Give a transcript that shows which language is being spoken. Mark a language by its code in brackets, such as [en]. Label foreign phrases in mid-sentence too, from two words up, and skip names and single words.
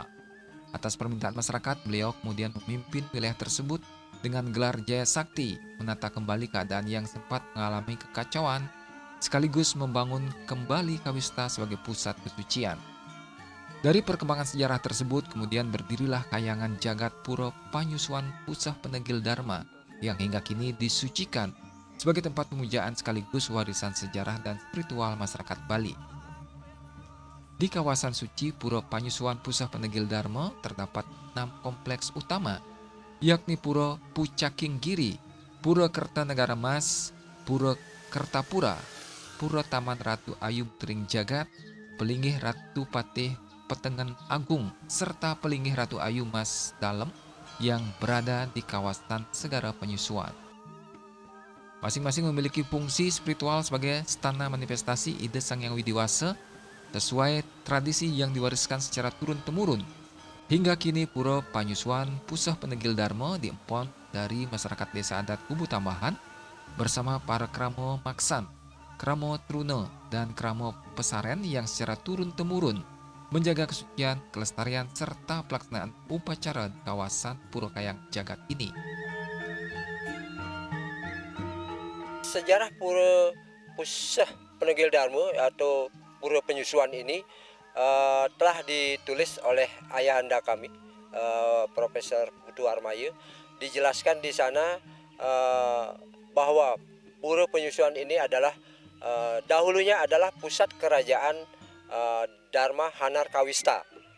[id] Atas permintaan masyarakat, beliau kemudian memimpin wilayah tersebut dengan gelar Jaya Sakti, menata kembali keadaan yang sempat mengalami kekacauan, sekaligus membangun kembali Kawista sebagai pusat kesucian. Dari perkembangan sejarah tersebut, kemudian berdirilah kayangan jagat Pura Panyusuan Pusah Penegil Dharma yang hingga kini disucikan sebagai tempat pemujaan sekaligus warisan sejarah dan spiritual masyarakat Bali. Di kawasan suci Pura Panyusuan Pusah Penegil Dharma terdapat 6 kompleks utama, yakni Pura Pucakinggiri, Pura Kertanegara Mas, Pura Kertapura, Pura Taman Ratu Ayub Tering Jagat, Pelingih Ratu Patih Petengan Agung, serta Pelingih Ratu Ayu Mas Dalem yang berada di kawasan Segara Penyusuan. Masing-masing memiliki fungsi spiritual sebagai stana manifestasi ide Sang Yang Widiwasa sesuai tradisi yang diwariskan secara turun-temurun. Hingga kini Pura Panyusuan Pusah Penegil Dharma diempon dari masyarakat Desa Adat Kubu Tambahan bersama para Kramo Maksan, Kramo Truna, dan Kramo Pesaren yang secara turun-temurun menjaga kesucian, kelestarian, serta pelaksanaan upacara di kawasan Pura Kayang Jagat ini. Sejarah Pura Pusah Penegil Dharma atau Pura Penyusuan ini telah ditulis oleh ayahanda kami, Profesor Putu Armaya. Dijelaskan di sana bahwa Pura Penyusuan ini adalah dahulunya adalah pusat kerajaan Dharma Hanar Kawista.